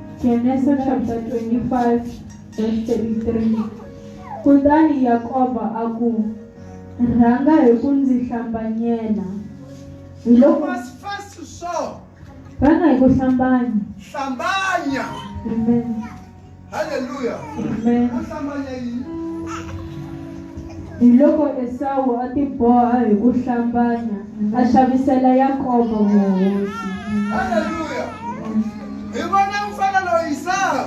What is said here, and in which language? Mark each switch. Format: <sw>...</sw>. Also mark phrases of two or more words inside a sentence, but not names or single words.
<en>Genesis chapter 25 verse 33.</en> <ts>Kutani Yakoba aku rhanga hi ku ndzi hlambanyela.</ts> <en>You must first sow.</en> <ts>Rhanga hi ku hlambanya. Hlambanya. Amen. Hallelujah. Amen. Hlambanya yini? Hi loko Esau a ti boha hi ku hlambanya a xavisela Yakoba vuhosi. Hallelujah. Hi vona mfana loyi Esau.</ts>